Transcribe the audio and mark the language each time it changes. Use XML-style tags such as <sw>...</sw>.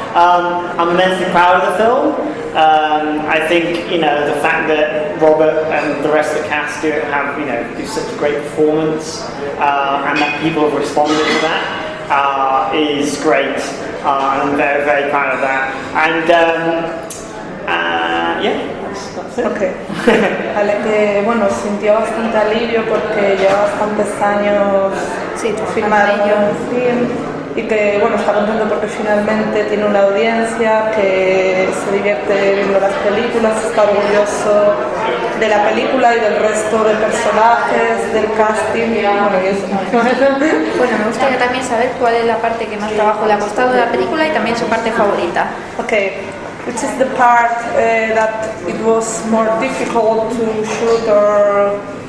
<en>I'm immensely proud of the film. I think the fact that Robert and the rest of the cast do such a great performance, and that people have responded to that is great. I'm very, very proud of that. And that's it. Okay.</en> <es>Vale, que sintió bastante alivio porque lleva bastantes años filmando un film y que está contento porque finalmente tiene una audiencia que se divierte viendo las películas, está orgulloso de la película y del resto de personajes, del casting y eso. Bueno, me gustaría también saber cuál es la parte que más trabajo le ha costado de la película y también su parte favorita.</es> <en>Okay. Which is the part that it was more difficult to shoot, or?</en>